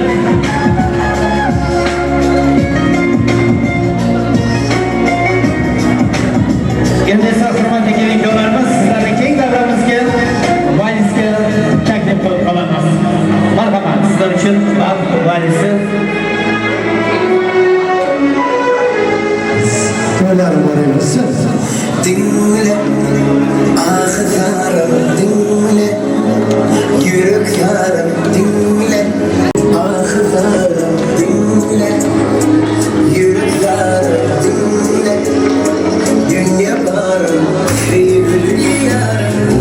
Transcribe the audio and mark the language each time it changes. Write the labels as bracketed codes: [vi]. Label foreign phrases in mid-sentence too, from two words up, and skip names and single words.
[uz] Endi esa hurmatli kelin-kuyovlarimiz sizlarni keng davramizga valisga taklif qilib qolamiz. Marhamat, sizlar uchun valisi To'ylar bo'lsin. [tr] Dinle, ahlarım dinle, yürek yarım dinle, ahlarım dinle, yürek yarım dinle, dünya barım, sevgili yarım.